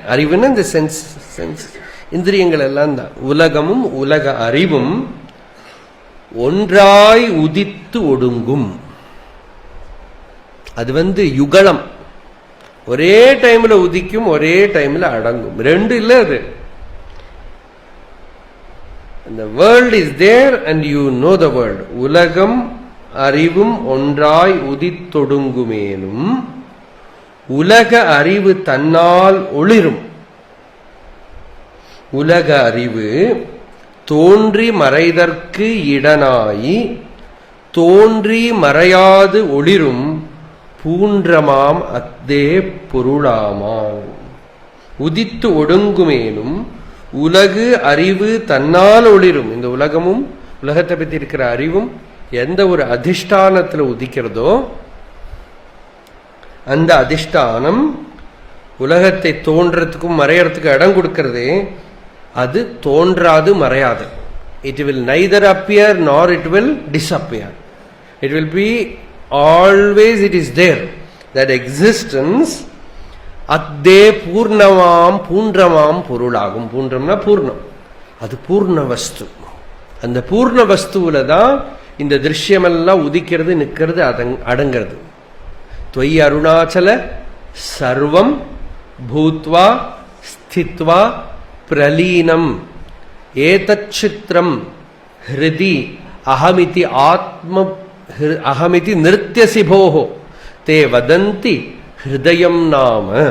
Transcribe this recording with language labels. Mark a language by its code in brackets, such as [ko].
[ta] அறிவுன்னு இந்த சென்ஸ் இந்திரியங்கள் எல்லாம் தான். உலகமும் உலக அறிவும் ஒன்றாய் உதித்து ஒடுங்கும். அது யுகலம், ஒரே டைம்ல உதிக்கும், ஒரே டைம்ல அடங்கும். ரெண்டு இல்ல அது. [en] The world is there and you know the world. [ta] உலகம் அறிவும் ஒன்றாய் உதித்தொடுங்குமேனும் உலக அறிவு தன்னால் ஒளிரும். உலக அறிவு தோன்றி மறைதற்கு இடனாயி தோன்றி மறையாது ஒளிரும் பூன்றமாம் அத்தே பொருளாமான். உதித்து ஒடுங்குமேனும் உலகு அறிவு தன்னால் ஒளிரும். இந்த உலகமும் உலகத்தை பற்றி இருக்கிற அறிவும் எந்த ஒரு அதிஷ்டானத்தில் உதிக்கிறதோ அந்த அதிஷ்டானம் உலகத்தை தோன்றதுக்கும் மறையறதுக்கு இடம் கொடுக்கிறதே, அது தோன்றாது மறையாது. [en] It will neither appear nor it will disappear. It will be always, it is there. That existence [ta] அத்தே பூர்ணமாம் பூன்றமாம் பொருளாகும். பூன்றம்னா பூர்ணம், அது பூர்ண வஸ்து. அந்த பூர்ண வஸ்துவில தான் இந்த திருஷ்யமெல்லாம் உதிக்கிறது, நிற்கிறது, அடங்கிறது. [sa] त्वयि अरुणाचल सर्वं भूत्वा स्थित्वा प्रलीनम् एतच्चित्रं हृदि अहमिति आत्म अहमिति नृत्यसि भोः ते वदन्ति ஹிருதயம் நாம.